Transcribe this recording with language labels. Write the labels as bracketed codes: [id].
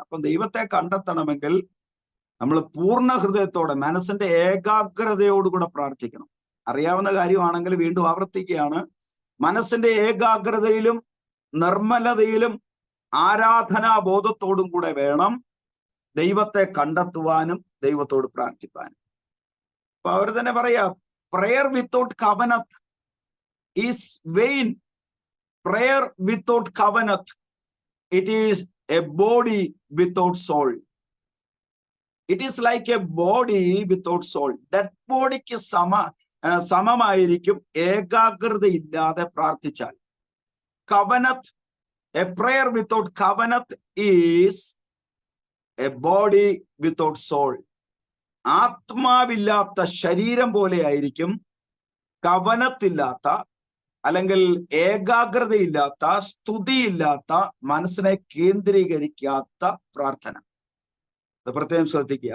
[ml] അപ്പം ദൈവത്തെ കണ്ടെത്തണമെങ്കിൽ നമ്മൾ പൂർണ്ണ ഹൃദയത്തോടെ, മനസ്സിന്റെ ഏകാഗ്രതയോടുകൂടെ പ്രാർത്ഥിക്കണം. അറിയാവുന്ന കാര്യമാണെങ്കിൽ വീണ്ടും ആവർത്തിക്കുകയാണ്, മനസ്സിന്റെ ഏകാഗ്രതയിലും നിർമ്മലതയിലും ആരാധനാബോധത്തോടും കൂടെ വേണം ദൈവത്തെ കണ്ടെത്തുവാനും ദൈവത്തോട് പ്രാർത്ഥിപ്പാനും. അപ്പൊ അവർ തന്നെ പറയാ, [en] prayer without covenant is vain. Prayer without covenant, it is a body without soul. It is like a body without soul. That [ml] ബോഡിക്ക് സമമായിരിക്കും ഏകാഗ്രതയില്ലാതെ പ്രാർത്ഥിച്ചാൽ. [en] Covenant, a prayer without covenant is a body without soul. [ml] ആത്മാവില്ലാത്ത ശരീരം പോലെ ആയിരിക്കും കവനത്തില്ലാത്ത, അല്ലെങ്കിൽ ഏകാഗ്രതയില്ലാത്ത, സ്തുതിയില്ലാത്ത, മനസ്സിനെ കേന്ദ്രീകരിക്കാത്ത പ്രാർത്ഥന. അത് പ്രത്യേകം ശ്രദ്ധിക്കുക.